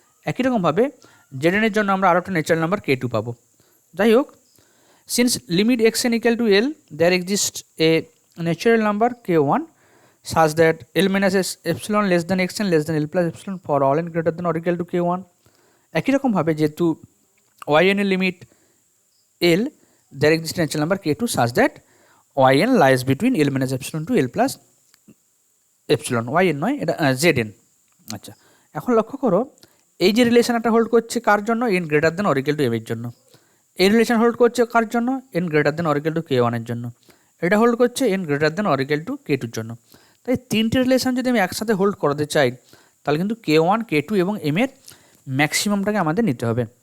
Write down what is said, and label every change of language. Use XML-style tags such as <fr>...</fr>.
<bn>একই রকমভাবে জেডএনের জন্য আমরা আরও একটা ন্যাচারাল নাম্বার কে টু পাবো।</bn> <en>যাই হোক, since limit x n equal to L, there exist a natural number k one such that L minus epsilon less than x n less than L plus epsilon for all n greater than or equal to k one.</en> <bn>একই রকমভাবে যেহেতু YN এর limit L,</bn> <en>there exists natural number k2 such that yn lies between l minus epsilon to l plus epsilon, yn</en> <bn>নয়, এটা</bn> <en>zn।</en> <bn>আচ্ছা, এখন লক্ষ্য করো এই যে রিলেশনটা হোল্ড করছে কার জন্য?</bn> <en>n greater than or equal to m</en> <bn>এর জন্য। এই রিলেশন হোল্ড করছে কার জন্য?</bn> <en>n greater than or equal to k1</en> <bn>এর জন্য। এটা হোল্ড করছে</bn> <en>n greater than or equal to k2</en> <bn>এর জন্য। তাই তিনটে রিলেশন যদি আমি একসাথে হোল্ড করাতে চাই, তাহলে কিন্তু k1 k2 এবং m এর ম্যাক্সিমামটাকে আমাদের নিতে হবে।</bn>